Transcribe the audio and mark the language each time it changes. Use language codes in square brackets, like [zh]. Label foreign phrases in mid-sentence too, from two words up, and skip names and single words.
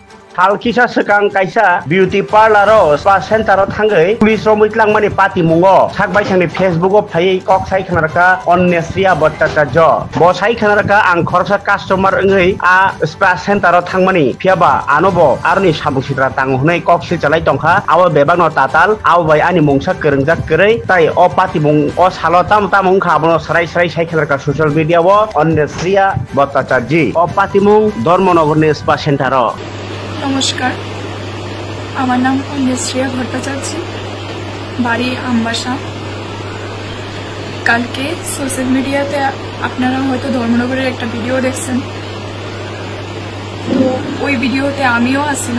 [trp] Halkisa sekang kaisa [en] beauty parlor [trp] o [en] spa center [trp] o thangai police ro muitlang mani pati mungo sakbai sangni Facebook o phai kok sai khanaraka onnesriya bhattacharya bo sai khanaraka ang khorsa customer ngai a [en] spa center [trp] o thangmani phiaba anobo arni sabungsitra tang hunai kok se chalai tongkha awa bebagno tatal aw bai ani mungsa keringjak kerei tai o pati mung o salo tam tamung khabono sarai sarai sai khanaraka [en] social media [trp] o onnesriya bhattacharya o pati mung ধর্মনগর [en] spa center. [bn] নমস্কার, আমার নাম অন্যশ্রিয়া ভট্টাচার্য, বাড়ি আমবাসা। কালকে [en] social media-te [bn] আপনারা হয়তো ধর্মনগরের একটা ভিডিও দেখছেন, তো ওই ভিডিওতে আমিও আসছিলাম।